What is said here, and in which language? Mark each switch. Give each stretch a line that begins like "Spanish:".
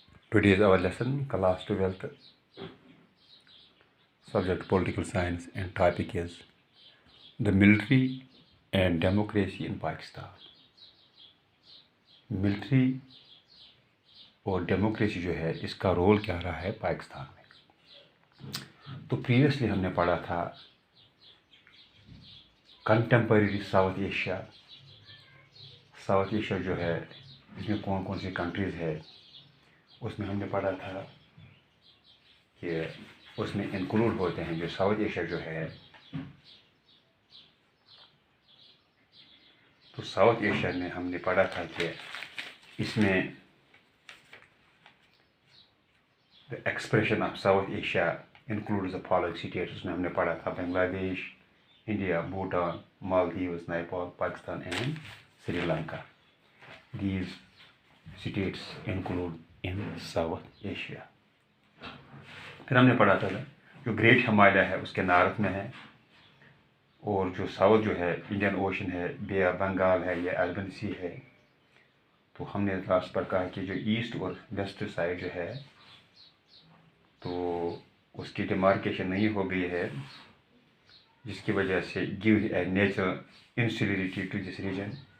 English: Today is our lesson, class 12th, subject political science, and topic is the military and democracy in Pakistan.
Urdu: Military اور democracy جو ہے اس کا role کیا رہا ہے پاکستان میں. تو پریویسلی ہم نے پڑھا تھا کنٹمپریری ساؤتھ ایشیا جو ہے اس میں کون کون سی کنٹریز ہے. اس میں ہم نے پڑھا تھا کہ اس میں انکلوڈ ہوتے ہیں جو ساؤتھ ایشیا جو ہے. تو ساؤتھ ایشیا میں ہم نے پڑھا تھا کہ اس میں
English: the expression of South Asia includes the following states.
Urdu: اس میں ہم نے پڑھا تھا بنگلہ دیش, India, Bhutan, مالدیوز, Nepal, Pakistan and Sri Lanka.
English: These states include in South Asia.
Urdu: پھر ہم نے پڑھا تھا جو گریٹ ہمالیہ ہے اس کے نارتھ میں ہے, اور جو ساؤتھ جو ہے انڈین اوشن ہے, بے آف بنگال ہے یا عربن سی ہے. تو ہم نے لاسٹ پر کہا کہ جو ایسٹ اور ویسٹ سائڈ جو ہے تو اس کی ڈیمارکیشن نہیں ہو گئی ہے, جس کی وجہ سے
English: Gave a natural insularity to this region.